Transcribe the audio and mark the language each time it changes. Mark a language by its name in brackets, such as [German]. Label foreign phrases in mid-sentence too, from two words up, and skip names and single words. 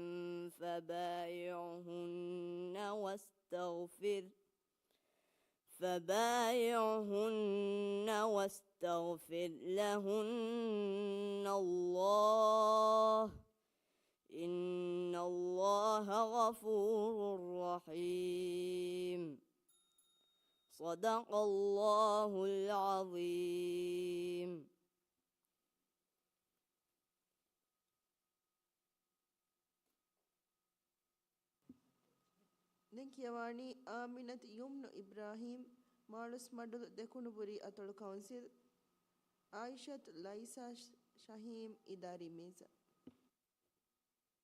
[Arabic] فبايعهن واستغفر لهن الله إن الله غفور رحيم. صدق الله العظيم. [Divehi] Denkiyawani Aminat Yumno Ibrahim Malus Madul Dekunuburi Atol Council Aishat Laisa Shahim Idari Meza.